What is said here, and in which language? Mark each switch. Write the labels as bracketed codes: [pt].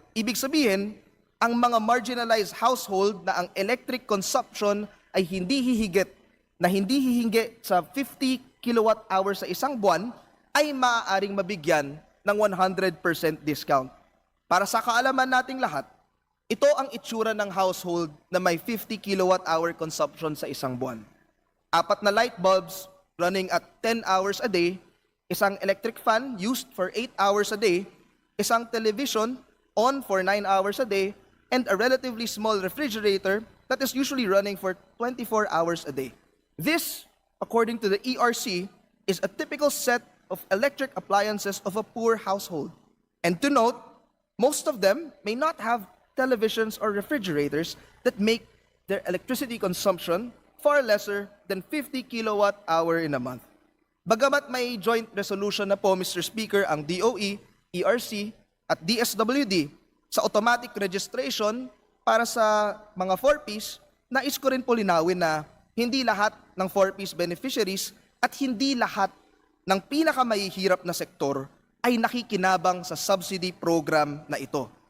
[tl] Ibig sabihin, ang mga marginalized household na ang electric consumption ay hindi hihingi sa 50 kilowatt hour sa isang buwan ay maaaring mabigyan ng 100% discount. Para sa kaalaman nating lahat, ito ang itsura ng household na may 50 kilowatt hour consumption sa isang buwan. [en] 4 na light bulbs running at 10 hours a day, [tl] isang [en] electric fan used for 8 hours a day, [tl] isang [en] television on for 9 hours a day, and a relatively small refrigerator that is usually running for 24 hours a day. This, according to the ERC, is a typical set of electric appliances of a poor household. And to note, most of them may not have televisions or refrigerators that make their electricity consumption far lesser than 50 kilowatt hour in a month. [tl] Bagamat may joint resolution na po, Mr. Speaker, ang DOE, ERC, at DSWD sa automatic registration para sa mga 4Ps, nais ko rin po linawin na hindi lahat ng 4Ps beneficiaries at hindi lahat ng pinakamahihirap na sektor ay nakikinabang sa subsidy program na ito.